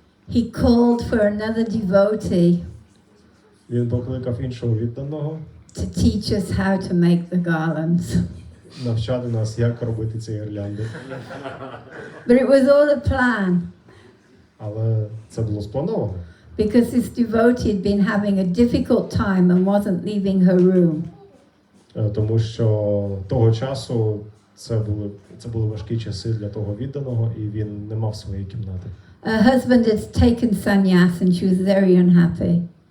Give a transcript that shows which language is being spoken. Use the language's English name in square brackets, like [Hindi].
[English] He called for another devotee [Ukrainian] Він покликав іншого відданого [English] to teach us how to make the garlands. [Ukrainian] навчати нас, як робити ці гірлянди. [English] But it was all a plan, [Ukrainian] Але це було сплановано, [English] because this devotee had been having a difficult time and wasn't leaving her room. [Ukrainian] тому що того часу це були важкі часи для того відданого, і він не мав своєї кімнати. [English] Her husband had taken sannyas and she was very unhappy.